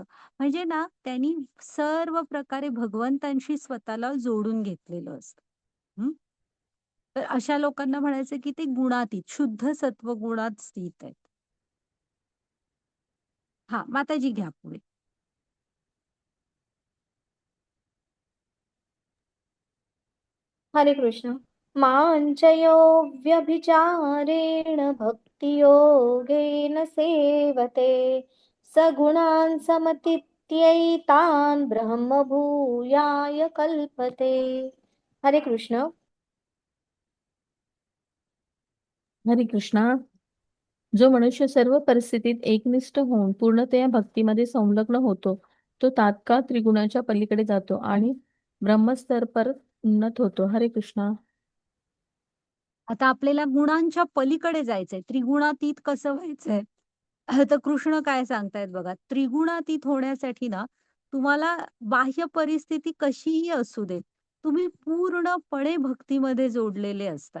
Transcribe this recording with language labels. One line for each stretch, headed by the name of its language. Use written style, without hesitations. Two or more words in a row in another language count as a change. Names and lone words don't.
Marathi: म्हणजे ना त्यांनी सर्व प्रकारे भगवंतांशी स्वतःला जोडून घेतलेलं असतं. हं. तर अशा लोकांना म्हणायचं की ते गुणातीत, शुद्ध सत्व गुणात स्थित आहेत. हां, माताजी घ्या पुढे. हरे कृष्ण.
Sanskrit: माञ्चयो व्यभिचारेण भक्तियोगेन सेवते सगुणान् समतीत्यैतान् ब्रह्मभूयाय कल्पते.
Marathi: हरे कृष्ण. हरे कृष्णा. जो मनुष्य सर्व परिस्थितीत एकनिष्ठ होऊन पूर्णतया भक्तीमध्ये संलग्न होतो, तो तात्काळ त्रिगुणाच्या पलीकडे जातो आणि ब्रह्मस्तर पर उन्नत होतो. हरे कृष्णा. आता आपल्याला गुणांच्या पलीकडे जायचंय. त्रिगुणातीत कसं व्हायचंय? तर कृष्ण काय सांगतायत बघा, त्रिगुणातीत होण्यासाठी ना, तुम्हाला बाह्य परिस्थिती कशीही असू दे, तुम्ही पूर्णपणे भक्तीमध्ये जोडलेले असतात.